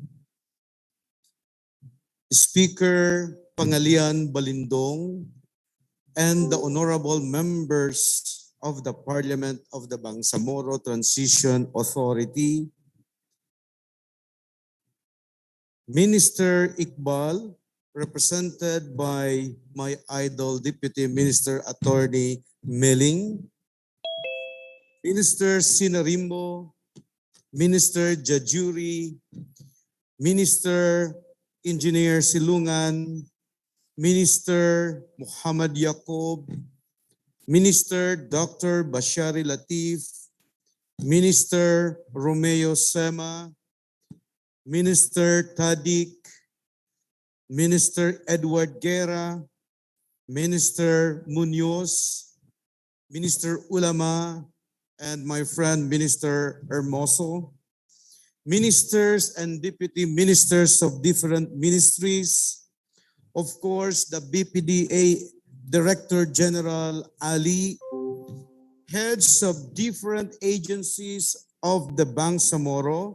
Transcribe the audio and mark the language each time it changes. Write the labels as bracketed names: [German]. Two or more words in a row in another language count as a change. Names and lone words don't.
[English] Speaker Pangalian Balindong, and the honorable members of the Parliament of the Bangsamoro Transition Authority, Minister Iqbal, represented by my idol Deputy Minister Attorney Meling, Minister Sinarimbo, Minister Jajuri, Minister Engineer Silungan, Minister Muhammad Yaqub, Minister Dr. Bashari Latif, Minister Romeo Sema, Minister Tadik, Minister Edward Guerra, Minister Munoz, Minister Ulama, and my friend Minister Hermoso, ministers and deputy ministers of different ministries, of course, the BPDA Director General Ali, heads of different agencies of the Bangsamoro,